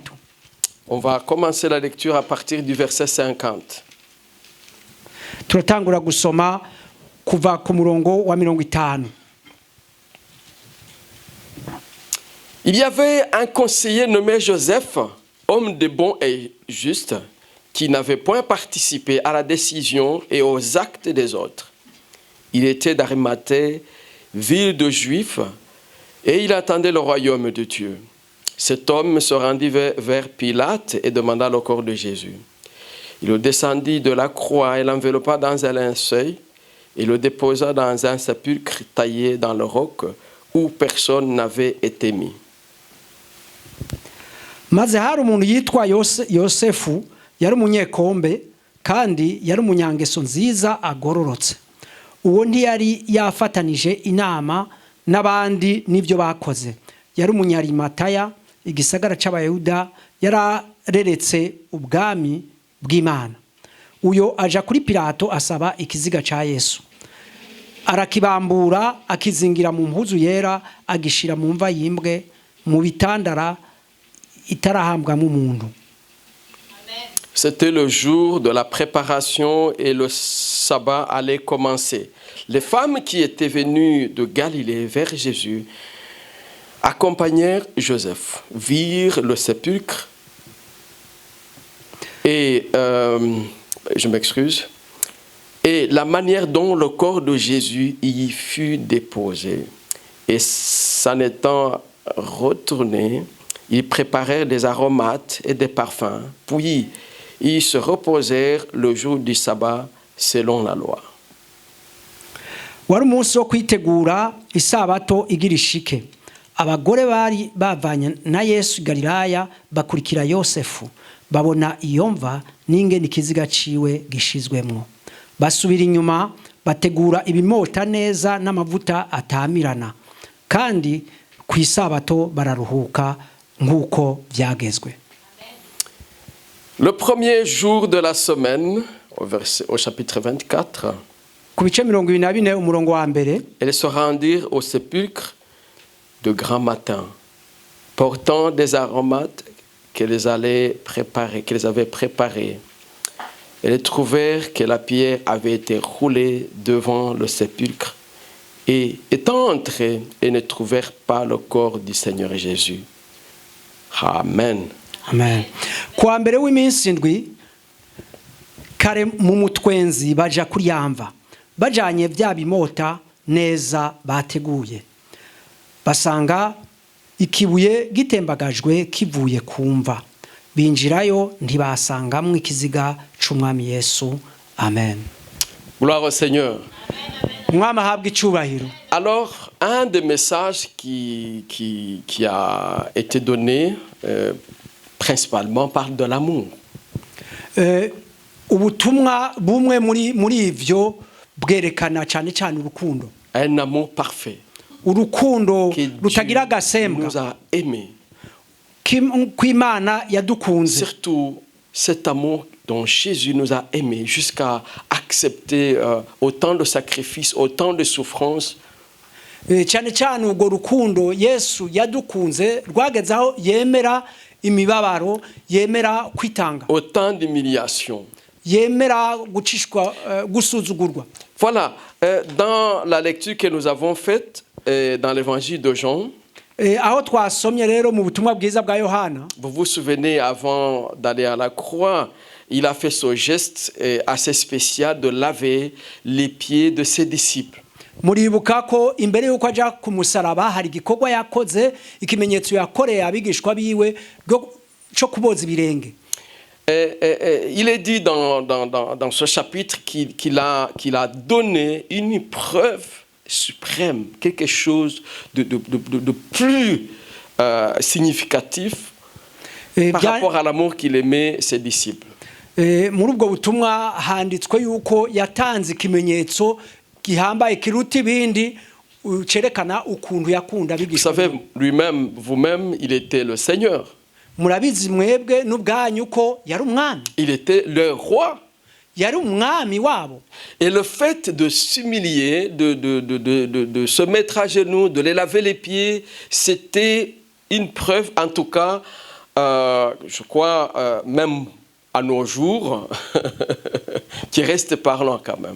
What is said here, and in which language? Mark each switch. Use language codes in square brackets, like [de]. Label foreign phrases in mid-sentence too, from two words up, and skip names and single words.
[fr] On va commencer la lecture à partir du verset 50. [rn] Turatangura gusoma kuva ku murongo wa 50. [fr] Il y avait un conseiller nommé Joseph, homme de bon et juste, qui n'avait point participé à la décision et aux actes des autres. Il était d'Arimathée, ville de Juifs, et il attendait le royaume de Dieu. Cet homme se rendit vers Pilate et demanda le corps de Jésus. Il le descendit de la croix et l'enveloppa dans un linceul et le déposa dans un sépulcre taillé dans le roc où personne n'avait été mis. [rn] Maze hari umuntu yitwa Yosefu, yari umunyekombe kandi yari umunyangeso nziza agororotse. Uwo ntiyari yafatanije inama n'abandi n'ibyo bakoze. Yari umunyarimataya, igisagara c'abayuda, yarareretse ubwami bw'Imana. Uyo aja kuri Pilato asaba ikiziga ca Yesu. Arakibambura, akizingira mu mpuzu yera, agishira mu mva yimbwe, mu bitandara itarahambwamo umuntu. [fr] C'était le jour de la préparation et le sabbat allait commencer. Les femmes qui étaient venues de Galilée vers Jésus accompagnèrent Joseph, virent le sépulcre et, je m'excuse, et la manière dont le corps de Jésus y fut déposé. Et s'en étant retournés, ils préparèrent des aromates et des parfums, puis ils se reposèrent le jour du sabbat selon la loi. [rn] Wari umunsi wo kwitegura isabato igira ishike. Abagore bari bavanye na Yesu Galilaya bakurikira Yosefu, babona iyo mva n'ingene ikiziga ciwe gishizwemwo. Basubira inyuma bategura ibimota neza n'amavuta atamirana, kandi ku isabato bararuhuka nk'uko byagezwe. [fr] Le premier jour de la semaine, au chapitre 24, [rn] ku bice 24 umurongo wa mbere, [fr] elles se rendirent au sépulcre de grand matin, portant des aromates qu'elles avaient préparées, elles trouvèrent que la pierre avait été roulée devant le sépulcre et étant entrées, elles ne trouvèrent pas le corps du Seigneur Jésus. Amen. Amen. [rn] Kwa mbere w'iminsi ndwi kare mu mutwenzi baja kuryamva bajanye bya bimota neza bateguye basanga ikibuye gitembagajwe kivuye kumva binjirayo ntibasangamwe ikiziga c'umwami Yesu. Amen. [fr] Gloire au Seigneur. [rn] Umwami ahabwa icubahiro. [fr] Alors, un des messages qui a été donné principalement parle de l'amour. [rn] Ubutumwa bumwe muri ivyo bwerekana cyane cyane urukundo. [fr] Un amour parfait. [rn] Urukundo [fr] Que [rn] rutagira [fr] Dieu [rn] gasembwa. [fr] nous a aimés. [rn] Kw'Imana yadukunze. [fr] Surtout cet amour dont Jésus nous a aimés jusqu'à accepter autant de sacrifices, autant de souffrances. [rn] Cyane cyane urwo rukundo Yesu yadukunze rwagezaho yemera imibabaro, yemera kwitanga, [fr] Autant d'humiliations. [rn] yemera gucishwa gusuzugurwa. [fr] Voilà, dans la lecture que nous avons faite dans l'évangile de Jean, [rn] Aho twasomye rero mu butumwa bwiza bwa Yohana, [fr] vous vous souvenez, avant d'aller à la croix, il a fait ce geste assez spécial de laver les pieds de ses disciples. [rn] muribuka ko imbere yuko aja ku musaraba hari igikorwa yakoze, ikimenyetso yakoreye abigishwa biwe cyo kuboza ibirenge. [fr] Il est dit dans ce chapitre qu'il a donné une preuve suprême, quelque chose de plus significatif par rapport à l'amour qu'il aimait ses disciples. [rn] Muri ubwo butumwa handitswe yuko yatanze ikimenyetso gihambaye kiruta ibindi cerekana ukuntu yakunda [fr] Vous [rn] abigishwa. [fr] savez, lui-même, vous-même, il était le Seigneur. [rn] Murabizi mwebwe n'ubwanyu ko yari umwami, [fr] Il était le roi. [rn] yari umwami wabo. [fr] Et le fait de s'humilier, de se mettre à genoux, de les laver les pieds, c'était une preuve, en tout cas, je crois, même à nos jours, qui reste parlant quand même.